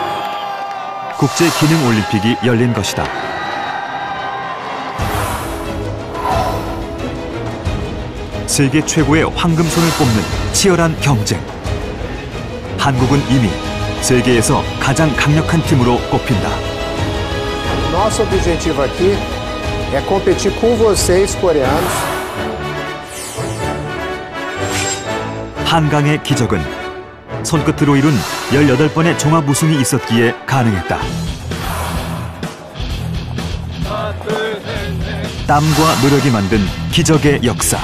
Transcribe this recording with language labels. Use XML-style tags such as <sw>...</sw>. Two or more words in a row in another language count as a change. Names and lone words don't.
<ko>국제기능올림픽이 열린 것이다. 세계 최고의 황금손을 뽑는 치열한 경쟁. 한국은 이미 세계에서 가장 강력한 팀으로 꼽힌다.</ko> <pt>Nosso objetivo aqui é competir com vocês, coreanos.</pt> <ko>한강의 기적은 손끝으로 이룬 18번의 종합 우승이 있었기에 가능했다. 땀과 노력이 만든 기적의 역사.</ko>